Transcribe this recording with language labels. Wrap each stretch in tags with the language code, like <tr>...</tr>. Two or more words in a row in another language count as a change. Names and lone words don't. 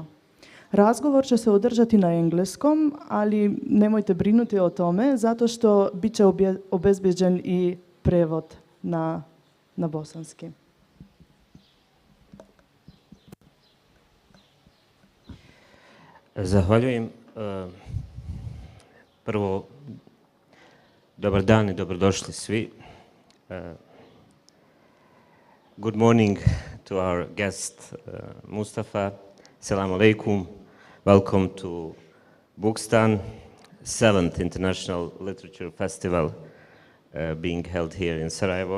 <bs>Razgovor će se održati na engleskom, ali nemojte brinuti o tome zato što bit će obezbeđen i prevod na bosanski. Zahvaljujem. Prvo, dobar dan i dobrodošli svi.</bs> <en>Good morning to our guest, Mustafa.</en> <ar>السلام عليكم.</ar> <en>Welcome to Bookstan, 7th International Literature Festival being held here in Sarajevo.</en>